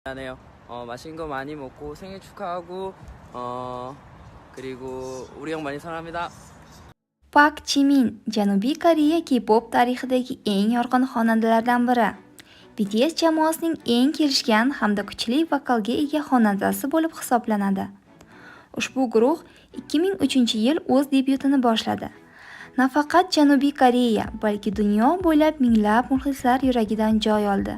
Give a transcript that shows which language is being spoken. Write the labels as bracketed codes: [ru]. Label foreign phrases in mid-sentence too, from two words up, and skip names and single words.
[ko] 미안해요. 맛있는 거 많이 먹고 생일 축하하고 그리고 우리 형 많이 사랑합니다. [uz] Pak Jimin Janubiy Koreya K-pop tarixidagi eng yorqin xonandalardan biri. BTS jamoasining eng kelishgan hamda kuchli vokalga ega xonandasi bo'lib hisoblanadi. Ushbu guruh 2003-yil o'z debyutini boshladi. Nafaqat Janubiy Koreya, balki dunyo bo'ylab minglab muxlislar yuragidan joy oldi.